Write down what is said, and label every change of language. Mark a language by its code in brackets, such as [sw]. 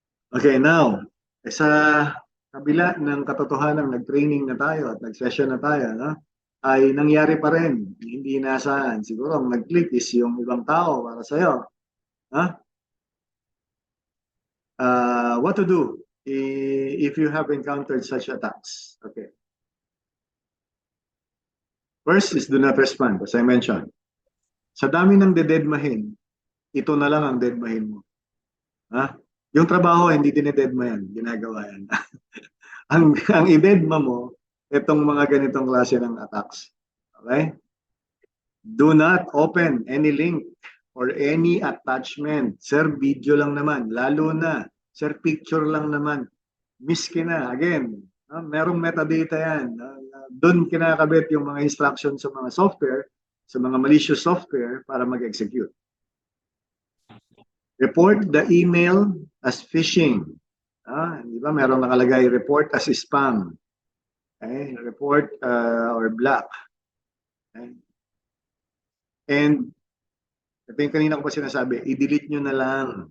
[tl] Okay, now, sa kabila ng katotohanan, nag-training na tayo at nag-session na tayo, no? Ay nangyari pa rin, hindi inaasahan. Siguro ang nag-click is yung ibang tao para sa'yo. Huh? [en] What to do if you have encountered such attacks? Okay. First is do not respond, as I mentioned. [tl] Sa dami ng dededmahin, ito na lang ang dedmahin mo. Ha? Yung trabaho, hindi dinededma yan. Ginagawa yan. ang idedma mo, itong mga ganitong klase ng attacks. [en] Okay? Do not open any link or any attachment. [tl] Sir, video lang naman. Lalo na. Sir, picture lang naman. Miski na. Again, merong metadata yan. Doon kinakabit yung mga instructions sa mga software, sa mga malicious software para mag-execute. [en] Report the email as phishing. Di ba? [tl] Merong nakalagay, report as spam. [en] Okay? Report or block. Okay? [tl] And ito yung kanina ko pa sinasabi, i-delete nyo na lang.